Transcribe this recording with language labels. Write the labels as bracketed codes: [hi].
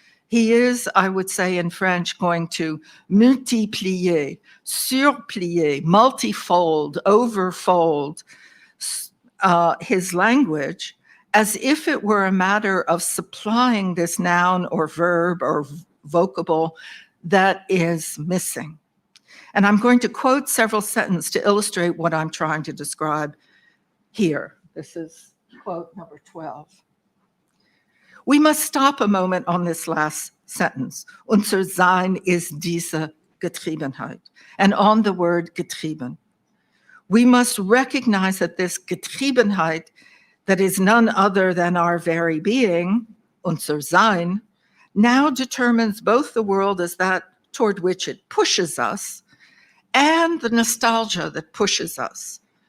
[en] He is, I would say in French, going to [fr] multiplier, surplier, [en] multifold, overfold his language as if it were a matter of supplying this noun or verb or vocable that is missing. And I'm going to quote several sentences to illustrate what I'm trying to describe here. This is quote number 12. We must stop a moment on this last sentence. [de] Unser Sein ist diese Getriebenheit, [en] and on the word [de] getrieben. [en] We must recognize that this Getriebenheit, that is none other than our very being, [de] unser Sein, [en] now determines both the world as that toward which it pushes us and the nostalgia that pushes us.